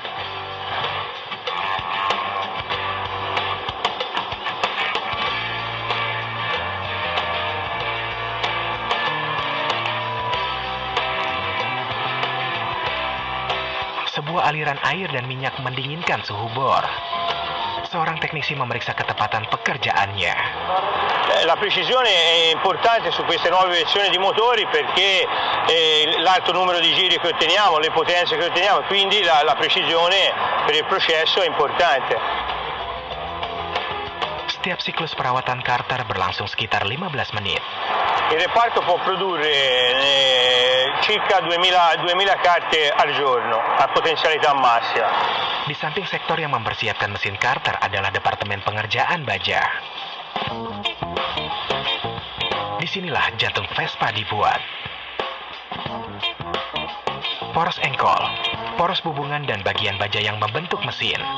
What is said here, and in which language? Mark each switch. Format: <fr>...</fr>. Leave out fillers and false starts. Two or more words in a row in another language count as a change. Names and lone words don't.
<id>Sebuah aliran air dan minyak mendinginkan suhu bor. Seorang teknisi memeriksa ketepatan pekerjaannya.</id> <it>La precisione è importante su queste nuove versioni di motori perché l'alto numero di giri che otteniamo, le potenze che otteniamo, quindi la precisione per il processo è importante.</it> <id>Setiap siklus perawatan Carter berlangsung sekitar 15 menit.</id> <it>Il reparto può produrre circa 2000 carte al giorno a potensialità massima.</it> <id>Di samping sektor yang mempersiapkan mesin Carter adalah Departemen Pengerjaan Baja. Disinilah jantung Vespa dibuat. Poros engkol, poros bubungan dan bagian baja yang membentuk mesin.</id>